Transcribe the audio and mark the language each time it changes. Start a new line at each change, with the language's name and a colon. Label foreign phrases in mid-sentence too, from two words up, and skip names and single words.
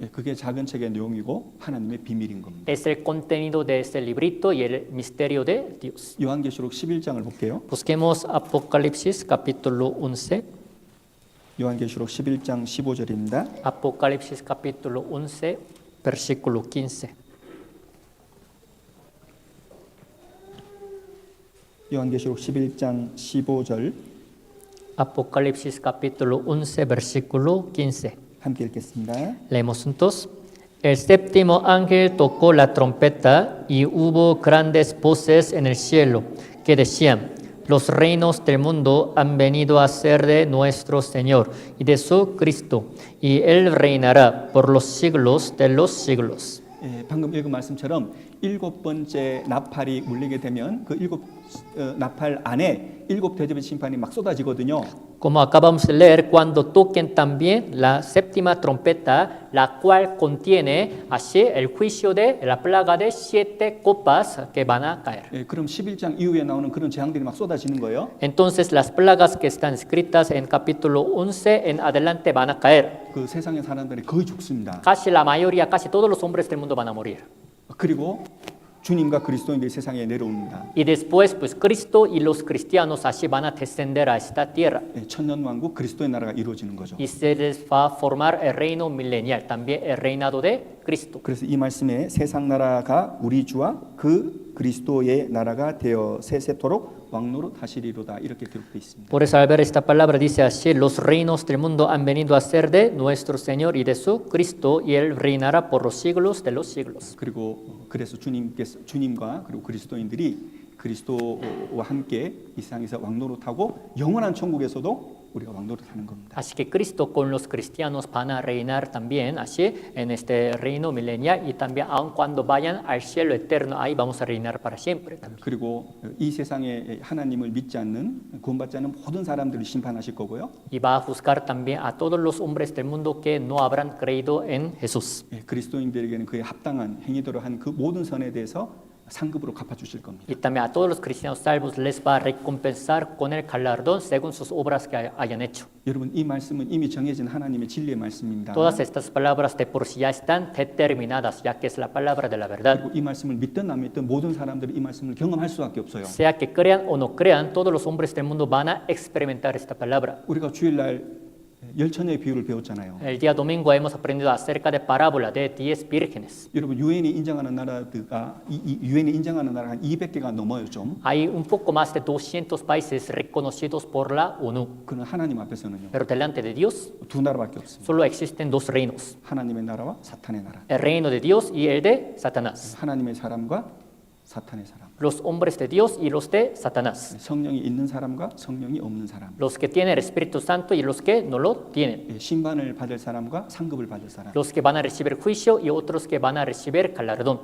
Korean: 그게 작은 책의 내용이고 하나님의 비밀인 겁니다.
Spanish: Es el contenido de este librito y el misterio de Dios.
Korean: 요한계시록 11장을 볼게요.
Spanish: Busquemos Apocalipsis capítulo 11.
Korean: 요한계시록 11장 15절입니다.
Spanish: Apocalipsis capítulo 11, versículo 15.
Korean: 요한계시록 11장 15절
Spanish: Apocalipsis capítulo 11, versículo 15.
Korean: 함께 읽겠습니다.
Spanish: Leemos juntos. El séptimo ángel tocó la trompeta y hubo grandes voces en el cielo que decían: los reinos del mundo han venido a ser de nuestro Señor y de su Cristo, y Él reinará por los siglos de los siglos.
Korean: 방금 읽은 말씀처럼 7번째 나팔이 울리게 되면 그 7 나팔 안에 7 대접의 심판이 막 쏟아지거든요.
Spanish: Como acabamos de leer, cuando toquen también la séptima trompeta, la cual contiene así el juicio de la plaga de 7 copas que van a caer.
Korean: 그럼 11장 이후에 나오는 그런 재앙들이 막 쏟아지는 거예요.
Spanish: Entonces las plagas que están escritas en capítulo 11 en adelante van a caer.
Korean: 그 세상의 사람들이 거의 죽습니다.
Spanish: Casi la mayoría, casi todos los hombres del mundo van a morir.
Korean: 그리고 주님과 그리스도인들이 세상에 내려옵니다.
Spanish: Y después, pues Cristo y los cristianos así van a descender a esta tierra.
Korean: 천년 왕국 그리스도의 나라가 이루어지는 거죠.
Spanish: Y se les va a formar el reino milenial, también el reinado de Cristo.
Korean: 그래서 이 말씀에 세상 나라가 우리 주와 그 그리스도의 나라가 되어 세세토록 왕노릇 하시리로다 이렇게 기록되어 있습니다.
Spanish: Por eso al ver esta palabra dice así: los reinos del mundo han venido a ser de nuestro Señor y de su Cristo, y Él reinará por los siglos de los siglos.
Korean: 그리고 그래서 주님과 그리고 그리스도인들이 그리스도와 함께 이 세상에서 왕노릇하고 영원한 천국에서도 우리가 왕노릇하는 겁니다.
Spanish: Así que Cristo con los cristianos van a reinar también así en este reino milenial, y también aun cuando vayan al cielo eterno, ahí vamos a reinar para siempre también.
Korean: 그리고 이 세상에 하나님을 믿지 않는 구원받지 않는 모든 사람들을 심판하실 거고요.
Spanish: Y va a juzgar también a todos los hombres del mundo que no habrán creído en Jesús.
Korean: 그리스도인들에게는 그에 합당한 행위대로 한 그 모든 선에 대해서 상급으로 갚아주실 겁니다.
Spanish: Y también a todos los cristianos salvos les va a recompensar con el galardón según sus obras que hayan hecho.
Korean: 여러분 이 말씀은 이미 정해진 하나님의 진리의 말씀입니다.
Spanish: Todas estas palabras de por sí ya están determinadas, ya que es la palabra de la verdad.
Korean: 그리고 이 말씀을 믿든 안 믿든 모든 사람들이 이 말씀을 경험할 수밖에 없어요.
Spanish: Sea que crean o no crean, todos los hombres del mundo van a experimentar esta palabra.
Korean: 우리가 주일날 열처녀의 비유를 배웠잖아요.
Spanish: El día domingo hemos aprendido acerca de parábola de 10 vírgenes.
Korean: 여러분 유엔이 인정하는 나라가 유엔이 인정하는 나라가 한 200개가 넘어요 좀.
Spanish: Hay un poco más de 200 países reconocidos por la ONU,
Korean: 그는 하나님 앞에서는요.
Spanish: pero delante de Dios
Korean: 두 나라밖에 없습니다.
Spanish: solo existen 2 reinos:
Korean: 하나님의 나라와 사탄의 나라.
Spanish: el reino de Dios y el de Satanás.
Korean: 하나님의 사람과 사탄의 사람.
Spanish: Los hombres de Dios y los de Satanás.
Korean: 성령이 있는 사람과 성령이 없는 사람.
Spanish: Los que tienen el Espíritu Santo y los que no lo tienen.
Korean: 심판을 받을 사람과 상급을 받을 사람.
Spanish: Los que van a recibir juicio y otros que van a recibir galardón.